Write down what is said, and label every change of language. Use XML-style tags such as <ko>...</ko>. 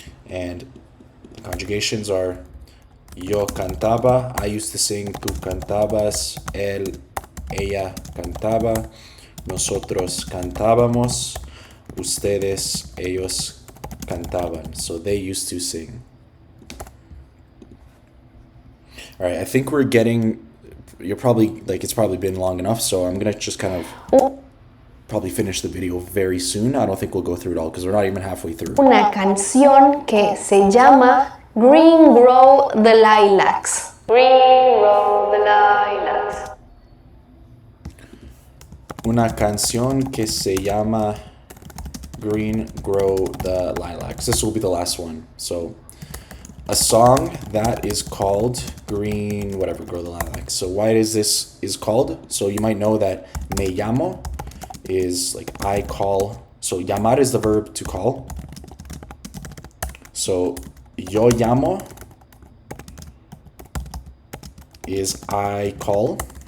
<en>And the conjugations are</en> <es>yo cantaba,</es> <en>I used to sing,</en> <es>tú cantabas, él, ella cantaba, nosotros cantábamos, ustedes, ellos cantaban.</es> <en>So they used to sing. All right, I think we're getting, it's probably been long enough, so I'm going to just kind of probably finish the video very soon. I don't think we'll go through it all because we're not even halfway through.</en> <es>Una canción que se llama Green Grow the Lilacs.</es> <en>Green Grow the Lilacs.</en> <es>Una canción que se llama Green Grow the Lilacs.</es> <en>This will be the last one. So a song that is called Green, whatever, Grow the Lilacs. So why is this called? So you might know that</en> <es>me llamo</es> <en>is like I call. So llamar is the verb to call. So</en> <es>yo llamo</es> <en>is I call.</en>